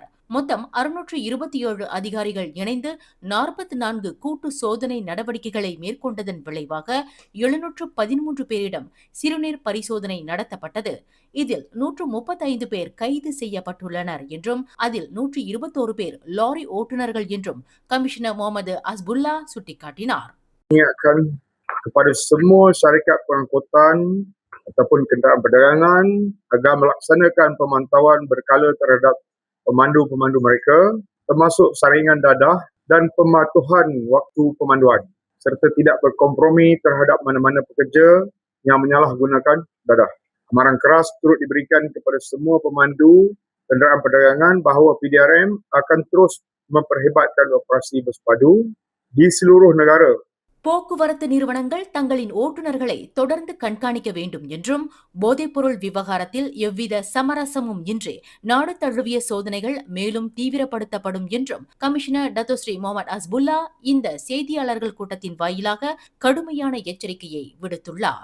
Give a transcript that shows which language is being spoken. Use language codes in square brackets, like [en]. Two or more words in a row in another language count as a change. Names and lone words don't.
[ta] மொத்தம் 627 அதிகாரிகள் இணைந்து 44 கூட்டு சோதனை நடவடிக்கைகளை மேற்கொண்டதன் விளைவாக 713 பேரிடம் சிறுநீர் பரிசோதனை நடத்தப்பட்டது. இதில் 135 பேர் கைது செய்யப்பட்டுள்ளனர் என்றும் அதில் 121 பேர் லாரி ஓட்டுநர்கள் என்றும் கமிஷனர் முகமது அஸ்புல்லா சுட்டிக்காட்டினார். [ms] Kepada semua syarikat pengangkutan ataupun kenderaan perdagangan agar melaksanakan pemantauan berkala terhadap pemandu-pemandu mereka termasuk saringan dadah dan pematuhan waktu pemanduan serta tidak berkompromi terhadap mana-mana pekerja yang menyalahgunakan dadah. Amaran keras turut diberikan kepada semua pemandu kenderaan perdagangan bahawa PDRM akan terus memperhebatkan operasi bersepadu di seluruh negara. [ta] போக்குவரத்து நிறுவனங்கள் தங்களின் ஓட்டுநர்களை தொடர்ந்து கண்காணிக்க வேண்டும் என்றும் போதைப்பொருள் விவகாரத்தில் எவ்வித சமரசமும் இன்றி நாடு தழுவிய சோதனைகள் மேலும் தீவிரப்படுத்தப்படும் என்றும் கமிஷனர் டத்தோஸ்ரீ முகமது அஸ்புல்லா இந்த செய்தியாளர்கள் கூட்டத்தின் வாயிலாக கடுமையான எச்சரிக்கையை விடுத்துள்ளார்.